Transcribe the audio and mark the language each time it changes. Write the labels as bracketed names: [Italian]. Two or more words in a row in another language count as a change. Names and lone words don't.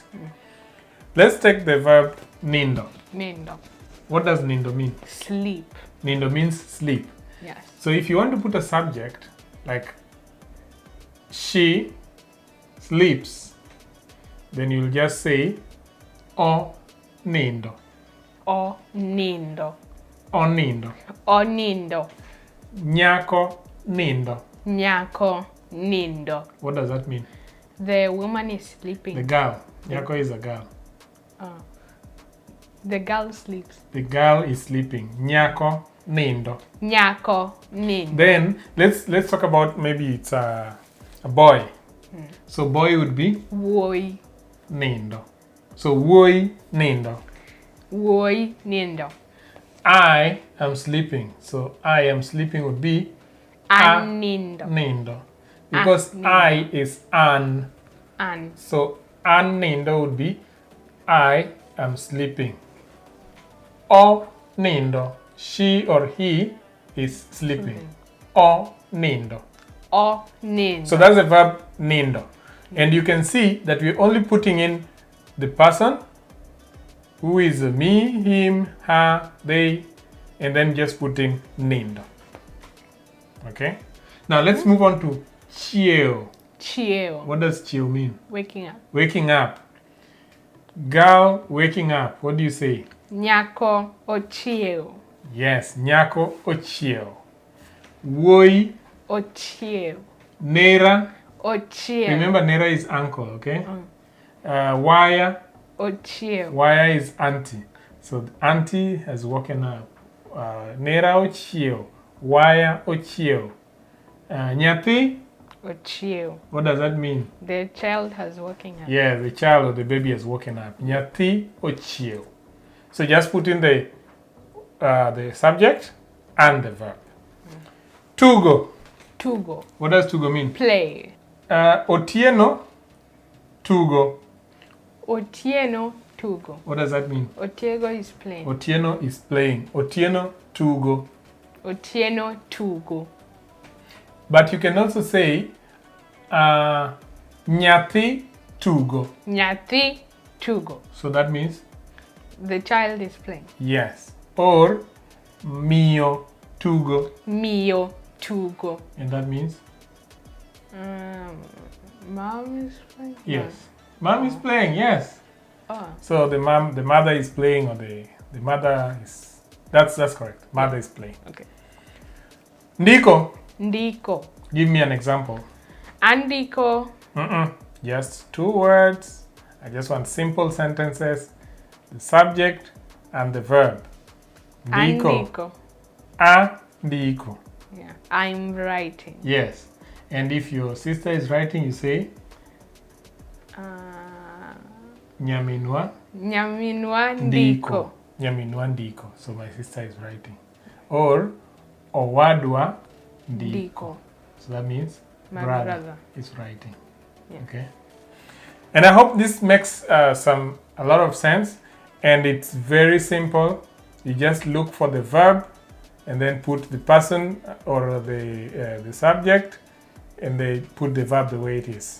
[English] Let's take the verb nindo. [Luo (Kenya and Tanzania)] Nindo. [English] What does nindo mean? Sleep. Nindo means sleep. Yes. So if you want to put a subject like she sleeps, then you'll just say [Luo (Kenya and Tanzania)] o nindo. O nindo. O nindo. O nindo. Nyako nindo. Nyako nindo. [English] What does that mean? The woman is sleeping. The girl. Nyako is a girl. The girl sleeps. The girl is sleeping. [Luo (Kenya and Tanzania)] Nyako nindo. Nyako nindo. [English] Then let's talk about maybe it's a boy. So boy would be [Luo (Kenya and Tanzania)] Woi. nindo. [English] So [Luo (Kenya and Tanzania)] woi nindo. Woi nindo. [English] I am sleeping. So I am sleeping would be [Luo (Kenya and Tanzania)] An nindo. nindo. [English] Because I is an. [Luo (Kenya and Tanzania)] An. [English] So [Luo (Kenya and Tanzania)] an nindo [English] would be I am sleeping. [Luo (Kenya and Tanzania)] O nindo. [English] She or he is sleeping. [Luo (Kenya and Tanzania)] O nindo. O nindo. [English] So that's the verb nindo. And you can see that we're only putting in the person who is me, him, her, they, and then just [Luo (Kenya and Tanzania)] putting nindo. [English] Okay? Now let's move on to chill. [Luo (Kenya and Tanzania)] Chill. [English] What does chill mean? Waking up. Waking up. Girl waking up. What do you say? [Luo (Kenya and Tanzania)] Nyako ochiew. Yes, nyako ochiew. Woi Ochiew. nera. Ochiew. [English] Remember nera is uncle, okay? [Luo (Kenya and Tanzania)] Waya. Ochiew. [English] Waya is auntie. So the auntie has woken up. [Luo (Kenya and Tanzania)] Nera ochiew. Waya ochiew. Nyathi. Ochiew. [English] What does that mean? The child has woken up. Yeah, the child or the baby has woken up. [Luo (Kenya and Tanzania)] Nyathi ochiew. [English] So just put in the subject and the verb. [Luo (Kenya and Tanzania)] Tugo. Tugo. [English] What does tugo mean? Play. [Luo (Kenya and Tanzania)] Otieno tugo. Otieno tugo. [English] What does that mean? Otiego is playing. Otieno is playing. [Luo (Kenya and Tanzania)] Otieno tugo. Otieno tugo. [English] But you can also say [Luo (Kenya and Tanzania)] nyathi tugo. Nyathi tugo. [English] So that means The child is playing. [Luo (Kenya and Tanzania)] yes. Or mio tugo. Mio tugo. [English] And that means Mom is playing? yes. Mom is playing, yes. Oh. So the mother is playing, or the mother is, that's correct. Mother is playing. Okay. [Luo (Kenya and Tanzania)] Ndiko. Ndiko. [English] Give me an example. [Luo (Kenya and Tanzania)] Andiko. [English] Just 2 words. I just want simple sentences. The subject and the verb. [Luo (Kenya and Tanzania)] Andiko. Andiko. [English] Yeah. I'm writing. Yes. And if your sister is writing, you say Nyaminwa [Luo (Kenya and Tanzania)] Nyaminwa ndiko. ndiko. Nyaminwa ndiko. [English] So my sister is writing. Or [Luo (Kenya and Tanzania)] Owadwa ndiko. Ndiko. [English] So that means My brother is writing. Yeah. Okay. And I hope this makes a lot of sense. And it's very simple. You just look for the verb and then put the person or the subject, and they put the verb the way it is.